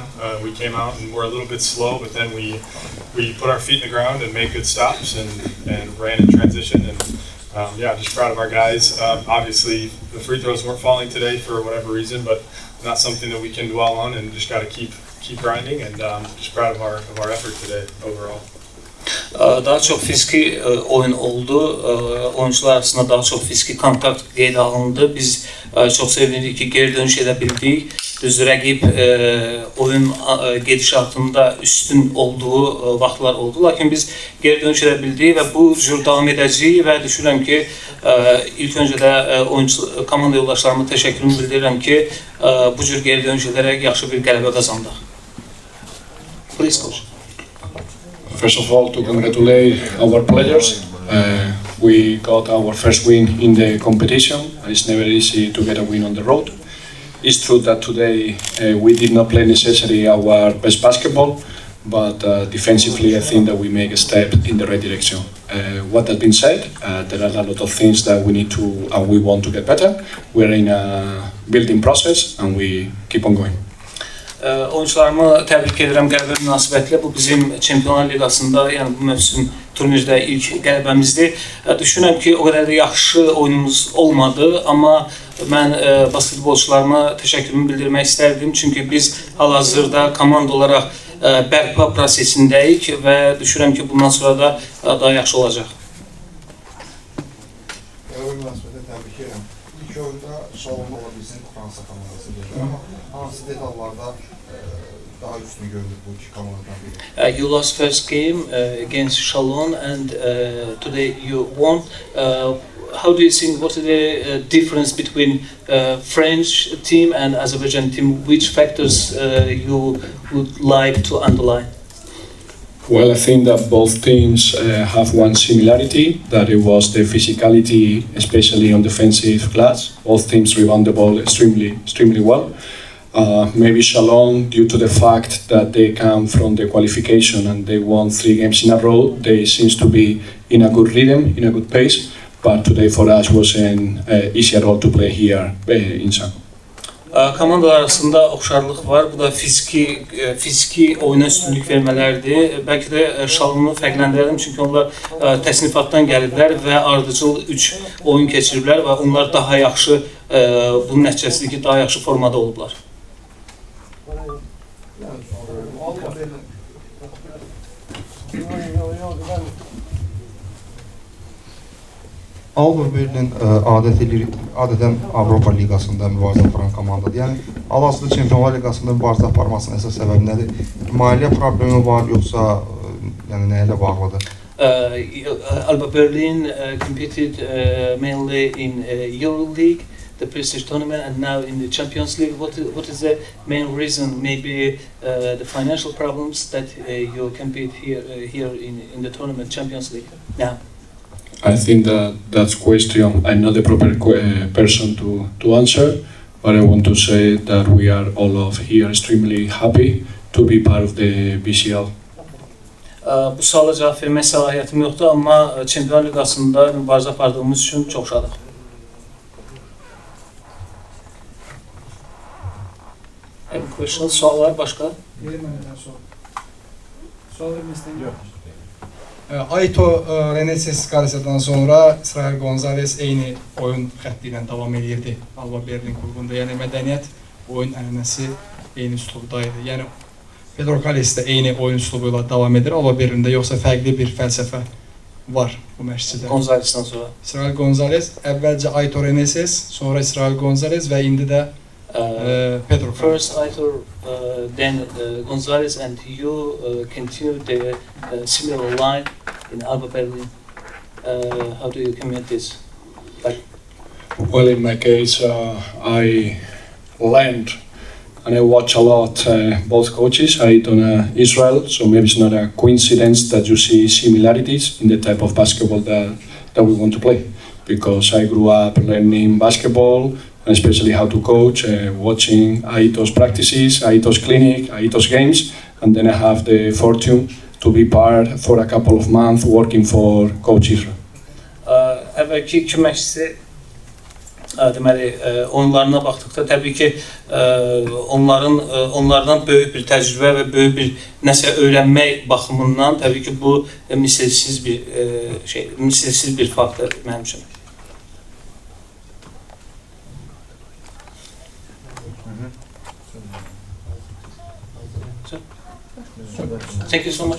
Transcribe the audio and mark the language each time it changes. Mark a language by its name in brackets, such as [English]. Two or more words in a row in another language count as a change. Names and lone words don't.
[English] We came out and were a little bit slow, but then we put our feet in the ground and made good stops and ran in transition. And just proud of our guys. Obviously, the free throws weren't falling today for whatever reason, but not something that we can dwell on, and just got to keep grinding. And just proud of our effort today overall. [Azerbaijani] Daha çok fiziki oyun oldu. Oyuncular arasında daha çok fiziki kontakt qeydə alındı. Biz çox sevindik ki, geri dönüş edə bildik. Düzdür, rəqib oyun gedişatında üstün olduğu vaxtlar oldu. Lakin biz geri dönüş edə bildik və bu cür davam edəcəyik və düşünürəm ki, ilk öncə də komanda yoldaşlarıma təşəkkürümü bildirirəm ki, bu cür geri dönüş edərək yaxşı bir qələbə qazandıq. [English] Please, coach. First of all, to congratulate our players. We got our first win in the competition. It's never easy to get a win on the road. It's true that today we did not play necessarily our best basketball, but defensively I think that we make a step in the right direction. What has been said, there are a lot of things that we need to and we want to get better. We're in a building process and we keep on going. [Azerbaijani] Oyuncularımı təbrik edirəm qələbə münasibətilə. Bu bizim Çempionlar Liqasında, yəni bu mövsüm turnirdə ilk qələbəmizdir. Düşünürəm ki, o qədər də yaxşı oyunumuz olmadı, amma mən basketbolçularıma təşəkkürümü bildirmək istərdim. Çünki biz hal-hazırda komanda olaraq bərpa prosesindəyik və düşünürəm ki, bundan sonra da daha yaxşı olacaq. Qələbə münasibətilə təbrik edirəm. İlk oyunda Şalonda ola bilsin Fransa komandası deyil, amma hansı detallarda daha üstün görülür bu iki komandadan biri? [English] You lost first game against Chalon and today you won. How do you think, what is the difference between French team and Azerbaijan team? Which factors you would like to underline? Well, I think that both teams have one similarity, that it was the physicality, especially on defensive glass. Both teams rebound the ball extremely well. Maybe Chalon, due to the fact that they come from the qualification and they won 3 games in a row, they seems to be in a good rhythm, in a good pace. But today for us was an easier role to play here in Sanko. [Azerbaijani] Komandalar arasında oxşarlıq var. Bu da fiziki oyuna üstünlük vermələrdir. Bəlkə də Şalonu fərqləndirərdim, çünki onlar təsnifatdan gəliblər və ardıcıl 3 oyun keçiriblər və onlar daha yaxşı, bunun nəticəsidir ki, daha yaxşı formada olublar. Alba Berlin adətən Avropa Liqasında mübarizə aparan komandadır. Yəni, hal-hazırda Çempionlar Liqasında mübarizə aparmasının əsas səbəbi nədir? Maliyyə problemi var, yoxsa nə ilə bağlıdır? [English] Alba Berlin competed mainly in EuroLeague, the prestige tournament, and now in the Champions League. What is the main reason? Maybe the financial problems that you compete here in the tournament, Champions League now? I think that's question. I'm not the proper person to answer, but I want to say that we are all of here extremely happy to be part of the BCL. [Azerbaijani] Bu suala cavab vermək səlahiyyətim yoxdur, amma Çempionlar Liqasında mübarizə apardığımız üçün çox şadıq. [English] Any questions? [Azerbaijani] Suallar başqa? Sual vermək istəyirəm. Aito Reneses qarşıdan sonra İsrail Gonzalez eyni oyun xətti ilə davam edirdi Alba Berlin klubunda. Yəni mədəniyyət, oyun ənənəsi eyni üslubdaydı. Yəni Pedro Calles də eyni oyun üslubu ilə davam edir Alba Berlində, yoxsa fərqli bir fəlsəfə var bu məşqçidə. Gonzales'dən sonra. İsrail Gonzales, əvvəlcə Aitor Reneses, sonra İsrail Gonzales və indi də Pedro Franco. [English] First Aitor, then Gonzalez, and you continue the similar line in Alba Berlin. How do you comment this? Like, Well, in my case, I learned and I watch a lot both coaches. I done Israel, so maybe it's not a coincidence that you see similarities in the type of basketball that we want to play. Because I grew up learning basketball, and especially how to coach, watching Aito's practices, Aito's clinic, Aito's games, and then I have the fortune to be part for a couple of months working for Coach Israel. [Azerbaijani] əvvəlki iki məşqçi deməli oyunlarına baxdıqda təbii ki onlardan böyük bir təcrübə və böyük bir nəsə öyrənmək baxımından təbii ki bu misilsiz bir faktor mənim üçün. [English] Thank you so much.